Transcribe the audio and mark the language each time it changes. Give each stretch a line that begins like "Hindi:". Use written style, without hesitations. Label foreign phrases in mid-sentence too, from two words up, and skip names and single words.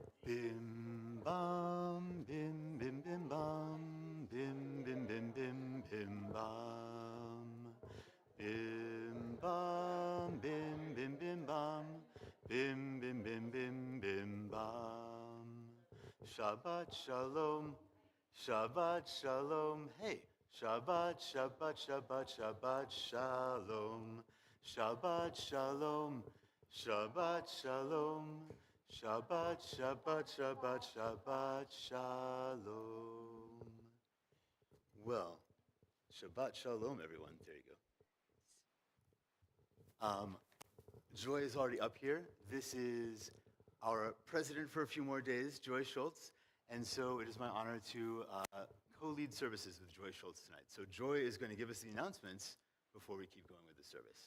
Hebrew: Bim bam, bim bim bim bam, bim bim bim bim bim bam. Bim bam, bim bim bim bam, bim bim bim bim bim bam. שבת שלום, שבת שלום. היי, שבת, שבת, שבת, שבת שלום. שבת שלום, שבת שלום. שבת, שבת, שבת, שבת שלום.
English: Well,
Hebrew: שבת שלום,
English: everyone. There you go. Joy is already up here. This is our president for a few more days, Joy Schultz. And so it is my honor to co-lead services with Joy Schultz tonight. So Joy is going to give us the announcements before we keep going with the service.